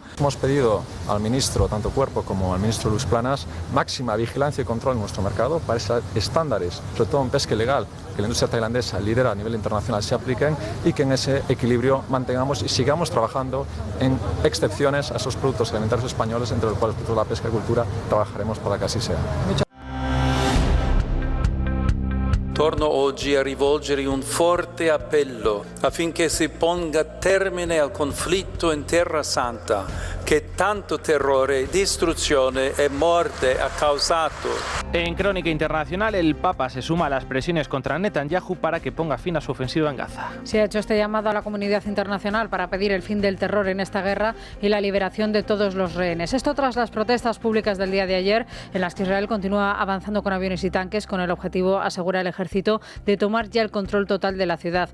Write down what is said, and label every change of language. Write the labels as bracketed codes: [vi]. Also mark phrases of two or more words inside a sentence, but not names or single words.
[es] Hemos pedido al ministro, tanto Cuerpo como al ministro Luis Planas, máxima vigilancia y control en nuestro mercado para esos estándares, sobre todo en pesca ilegal, que la industria tailandesa lidera a nivel internacional, se apliquen y que en ese equilibrio mantengamos y sigamos trabajando en excepciones a esos productos alimentarios españoles, entre los cuales la pesca y cultura trabajaremos para que así sea. [it] Torno oggi a rivolgere un forte appello affinché si ponga termine al conflitto in Terra Santa che tanto terrore, distruzione e morte ha causato. [es] En crónica internacional, el Papa se suma a las presiones contra Netanyahu para que ponga fin a su ofensiva en Gaza. Se ha hecho este llamado a la comunidad internacional para pedir el fin del terror en esta guerra y la liberación de todos los rehenes. Esto tras las protestas públicas del día de ayer, en las que Israel continúa avanzando con aviones y tanques con el objetivo, asegura el ejército, de tomar ya el control total de la ciudad.